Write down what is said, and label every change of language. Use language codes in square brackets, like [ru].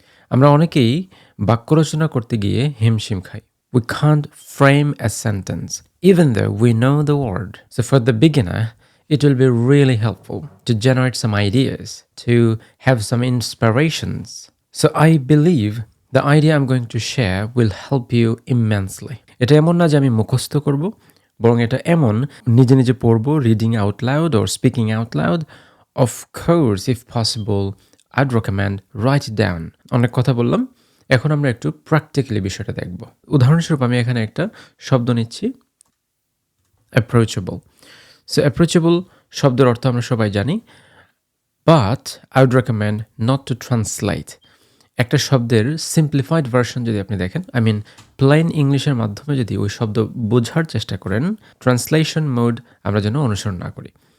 [bn] আমরা অনেকেই বাক্য রচনা করতে গিয়ে হিমশিম খাই। [en] We can't frame a sentence even though we know the word. So for the beginner, it will be really helpful to generate some ideas, to have some inspirations. So I believe the idea I'm going to share will help you immensely. [bn] এটা এমন না যে আমি মুখস্থ করব, বরং এটা এমন নিজে নিজে পড়ব, [en] Reading out loud or speaking out loud. Of course, if possible, I'd recommend write it down. [bn] অনেক কথা বললাম, এখন আমরা একটু প্র্যাকটিক্যালি বিষয়টা দেখব। উদাহরণস্বরূপ আমি এখানে একটা শব্দ নিচ্ছি, অ্যাপ্রোচেবল। [en] so approachable [bn] শব্দের অর্থ আমরা সবাই জানি, [en] But I would recommend not to translate. [bn] একটা শব্দের সিম্পলিফাইড ভার্সন যদি আপনি দেখেন, [en] I mean [bn] প্লেন ইংলিশের মাধ্যমে যদি ওই শব্দ বোঝার চেষ্টা করেন, ট্রান্সলেশন মোড আমরা যেন অনুসরণ না করি।